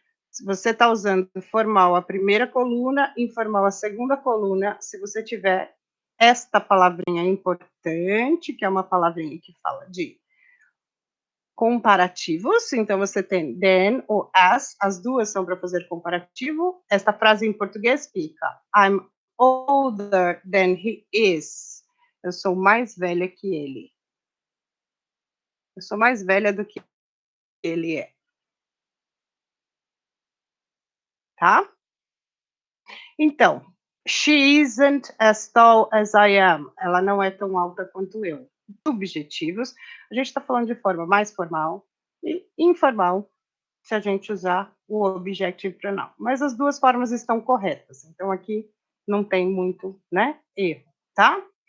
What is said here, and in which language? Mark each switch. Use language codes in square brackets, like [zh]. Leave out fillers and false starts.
[pt] Se você está usando formal a primeira coluna, informal a segunda coluna, se você tiver esta palavrinha importante, que é uma palavrinha que fala de comparativos, então você tem then ou as duas são para fazer comparativo. Esta frase em português fica [en] I'm older than he is. [pt] Eu sou mais velha que ele. Eu sou mais velha do que ele é. Tá? [en] Então, she isn't as tall as I am. [pt] Ela não é tão alta quanto eu. Subjetivos, a gente está falando de forma mais formal e informal, se a gente usar o objective pronoun. Mas as duas formas estão corretas. Então, aqui não tem muito, né, erro, tá?